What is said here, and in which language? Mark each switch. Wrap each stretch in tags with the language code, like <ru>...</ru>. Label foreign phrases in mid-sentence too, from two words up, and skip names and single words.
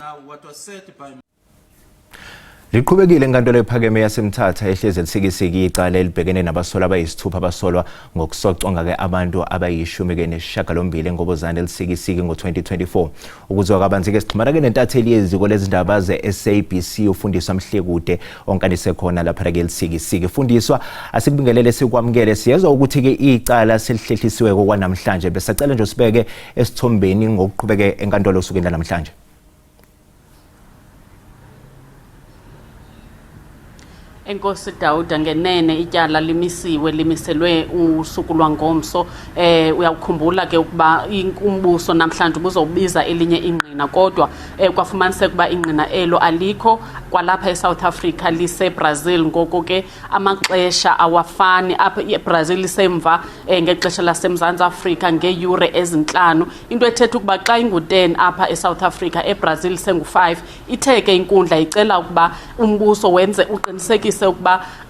<zu>Liqhubekile enkantolo ephakeme yaseMthatha ehlezi lisikisiki icala elibhekene nabasolwa abayisithupha abasolwa ngokusocwa ke abantu abayishumi ke nesishiyagalombili ngobozane elisikisiki ngo2024 ukuzwa kabanzi ke sixhumana ke nentatheli yeziko lezindaba zeSABC ufundiswa Mhlekude onkanise khona lapha ke lisikisiki fundiswa asikubingelele sikwamukele siyezwa ukuthi ke icala selihlehlisiwe kokwanamhlanje besacela nje sibeke esithombeni ngokuqhubeke enkantolo usukela namhlanje.</zu> <xh>Enkosi Dawuda ngenene ityala limiselwe usuku lwangomso uyakukhumbula ke ukuba umbuso namhlanje ubuzobiza elinye ingqina kodwa kwafumaniseka ukuba ingqina elo alikho kwalapha eSouth Africa liseBrazil ngoko ke amaxesha awafani apha eBrazil lisemva ngexesha laseMzantsi Afrika ngeeyure ezinhlanu into ethetha ukuba xa ingu10 apha eSouth Africa eBrazil sengu5 itheke inkundla icela ukuba umbuso wenze uqinisekise ukuba</xh>